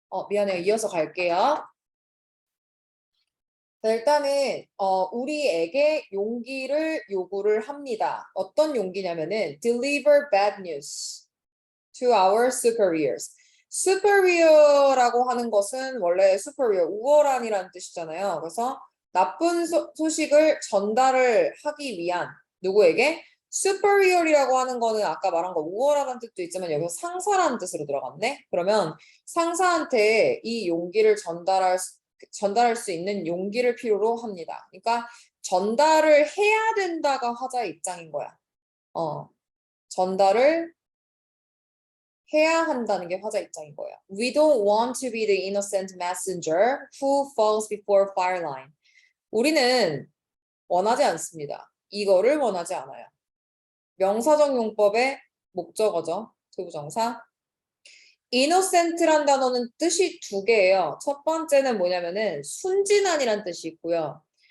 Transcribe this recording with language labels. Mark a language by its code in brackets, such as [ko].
[ko] 미안해요. 이어서 갈게요. 자, 일단은 우리에게 용기를 요구를 합니다. 어떤 용기냐면은 [en] deliver bad news to our superiors. [ko] superior라고 하는 것은 원래 superior, 우월한이라는 뜻이잖아요. 그래서 나쁜 소식을 전달을 하기 위한 누구에게? superior이라고 하는 거는 아까 말한 거 우월하다는 뜻도 있지만 여기서 상사라는 뜻으로 들어갔네. 그러면 상사한테 이 용기를 전달할 수 있는 용기를 필요로 합니다. 그러니까 전달을 해야 된다가 화자의 입장인 거야. 전달을 해야 한다는 게 화자 입장인 거예요. [en] We don't want to be the innocent messenger who falls before fire line. [ko] 우리는 원하지 않습니다. 이거를 원하지 않아요. 명사적 용법의 목적어죠. 투부정사. innocent란 단어는 뜻이 두 개예요. 첫 번째는 뭐냐면은 순진한이란 뜻이 있고요.